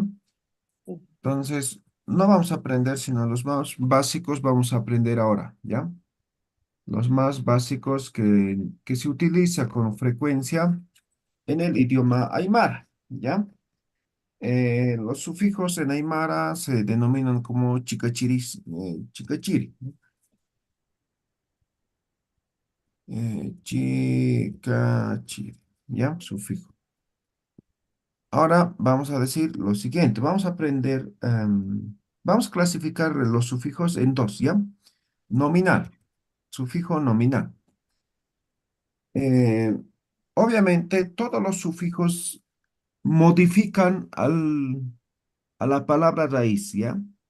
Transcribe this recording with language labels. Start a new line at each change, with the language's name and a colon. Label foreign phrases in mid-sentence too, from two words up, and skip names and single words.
Spanish: Entonces, no vamos a aprender, sino los más básicos vamos a aprender ahora, ¿ya? Los más básicos que se utiliza con frecuencia en el idioma aymara, ¿ya? Los sufijos en aymara se denominan como chicachiris, chicachiri, chicachiri, ¿ya? Sufijo. Ahora vamos a decir lo siguiente, vamos a aprender, vamos a clasificar los sufijos en dos, ¿ya? Nominal, sufijo nominal. Eh, obviamente todos los sufijos modifican a la palabra raíz, ¿ya?